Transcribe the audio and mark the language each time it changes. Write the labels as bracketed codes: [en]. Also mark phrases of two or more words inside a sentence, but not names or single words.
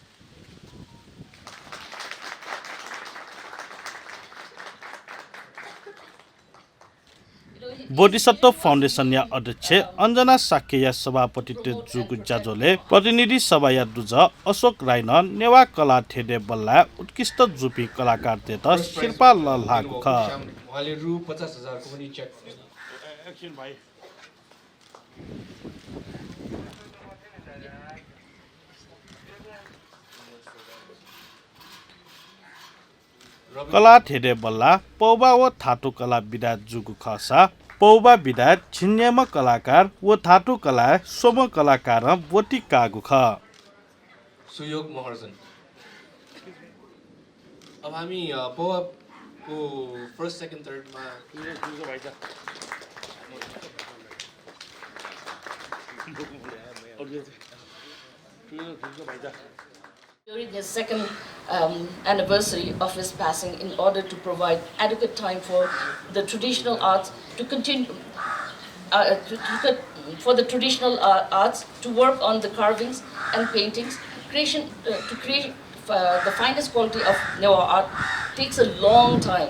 [new] बोधिसत्व फाउन्डेसन या अध्यक्ष अञ्जना साकेया सभापति जुगु जाजोले प्रतिनिधि सभा या दुज अशोक राई न नेवा कला ठेडे बल्ला उत्कृष्ट जुपी कलाकार तेत शिल्पा ल लागु ख [ne] उहाँले रु 50,000 को पनि चेक [new] कला ठेडे बल्ला पौबा व थाटो कला विदा जुगु खसा पौबा विदा छिन्यम कलाकार व थाटो कला सोम कलाकार बोटी कागु ख [ne] सुयोग महर्जन अब हामी पौबा को [en] first second third [ne] मा [en] during his second anniversary of his passing, in order to provide adequate time for the traditional arts to continue, for the traditional arts to work on the carvings and paintings, to create the finest quality of Newa art takes a long time.